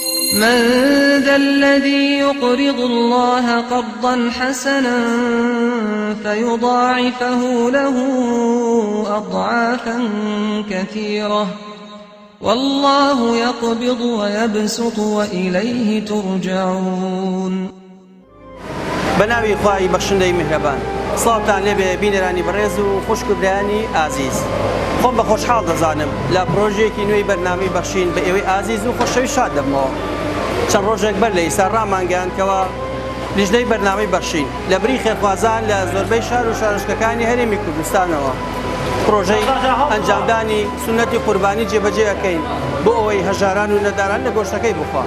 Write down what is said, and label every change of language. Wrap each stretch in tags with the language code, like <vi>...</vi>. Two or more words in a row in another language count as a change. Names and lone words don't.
<ar>من ذا الذي يقرض الله قرضا حسنا فيضاعفه له أضعافا كثيرة والله يقبض ويبسط وإليه ترجعون.</ar> <ckb>بناوي خواهی بخشندەی میهرەبان سڵاوتان لێبێ بینەرانی بەڕێز و خوشکبرانی ئازیز خۆم بە خۆشحاڵ دەزانم لە پرۆژەیەکی نوێی بەرنامەی بەخشین بە ئێوەی ئازیز و خۆشەوی شاد دەبمەوە. چەند ڕۆژێک بەر لە ئیسا ڕامانگەیاندکەوە لیژنەی بەرنامەی بەخشین لە بری خێرخوازان لە زۆربەی شار و شارۆچکەکانی هەرێمی کوردستانەوە پرۆژەی ئەنجامدانی سونەتی قوربانی جێبەجێ ئەکەین بۆ ئەوەی هەژاران و نەداران لە گۆشتەکەی بخوا.</ckb>